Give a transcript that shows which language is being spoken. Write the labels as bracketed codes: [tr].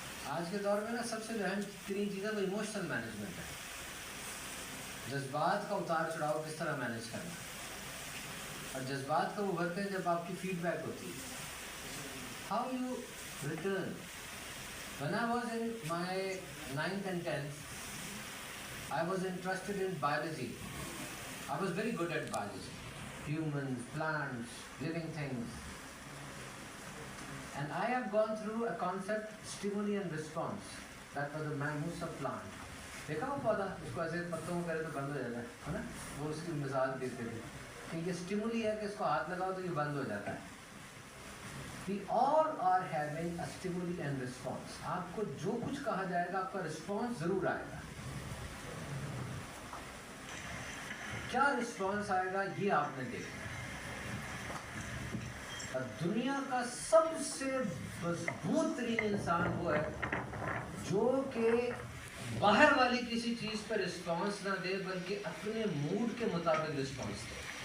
[ur] آج کے دور میں نا سب سے اہم ترین چیز ہے وہ ایموشنل مینجمنٹ ہے. جذبات کا اتار چڑھاؤ کس طرح مینیج کرنا ہے، اور جذبات کا وہ وقت ہے جب آپ کی فیڈ بیک ہوتی ہے. [en] How you return. When I was in my 9th and 10th, I was interested in biology. I was very good at biology. Humans, plants, living things. And I have gone through a concept, stimuli and response. That was the Mimosa plant. [ur] دیکھا وہ پودا اس کو ایسے پتوں کو کرے تو بند ہو جاتا ہے نا. وہ اس کی مثال دیتے تھے کہ یہ اسٹیمولی ہے کہ اس کو ہاتھ لگاؤ تو یہ بند ہو جاتا ہے. [en] We all are having a stimuli and response. [ur] آپ کو جو کچھ کہا جائے گا آپ کا رسپانس ضرور آئے گا. کیا رسپانس آئے گا یہ آپ نے دیکھنا ہے. اور دنیا کا سب سے مضبوط ترین انسان وہ ہے جو کہ باہر والی کسی چیز پہ رسپانس نہ دے بلکہ اپنے موڈ کے مطابق رسپانس دے.